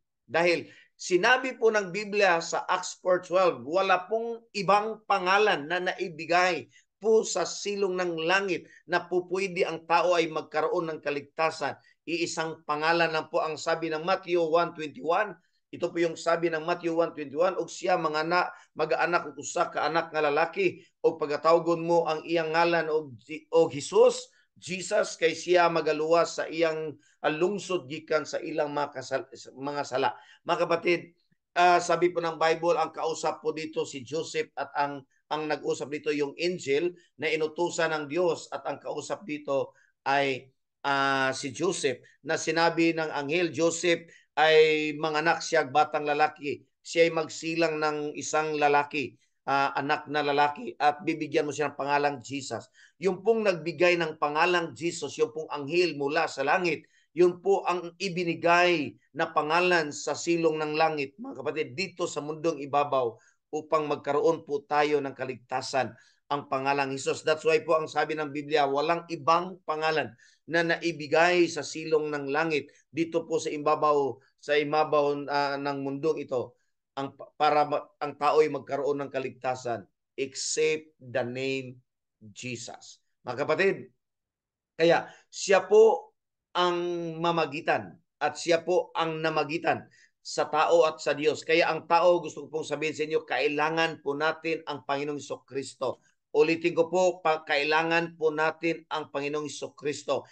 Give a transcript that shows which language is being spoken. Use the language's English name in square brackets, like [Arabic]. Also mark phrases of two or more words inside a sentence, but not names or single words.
[Filipino] Dahil sinabi po ng Biblia sa Acts 4:12, wala pong ibang pangalan na naibigay po sa silong ng langit na pupwede ang tao ay magkaroon ng kaligtasan. Iisang pangalan lang po ang sabi ng Matthew 1:21. Ito po yung sabi ng Matthew 1:21, [Cebuano] og siya mag-anak og usa ka anak nga lalaki, og pagatawgon mo ang iyang ngalan og Jesus, kay siya magaluwas sa iyang lungsod gikan sa ilang mga sala. [Filipino] Mga kapatid, sabi po ng Bible, ang kausap po dito si Joseph at ang nag-usap dito yung angel na inutusan ng Diyos at ang kausap dito ay si Joseph na sinabi ng anghel, Joseph ay manganak siya batang lalaki. Siya ay magsilang ng isang lalaki, anak na lalaki, at bibigyan mo siya ng pangalang Jesus. Yung pong nagbigay ng pangalang Jesus, yung pong anghel mula sa langit, yun po ang ibinigay na pangalan sa silong ng langit, mga kapatid, dito sa mundong ibabaw upang magkaroon po tayo ng kaligtasan, ang pangalang Jesus. [English] That's why [Filipino] po ang sabi ng Biblia, walang ibang pangalan na naibigay sa silong ng langit dito po sa ibabaw ng mundong ito para ang tao ay magkaroon ng kaligtasan [English] except the name Jesus. [Filipino] Mga kapatid, kaya siya po ang mamagitan at siya po ang namagitan sa tao at sa Diyos. Kaya ang tao, gusto ko pong sabihin sa inyo, kailangan po natin ang Panginoong Jesucristo. Ulitin ko po, kailangan po natin ang Panginoong Jesucristo.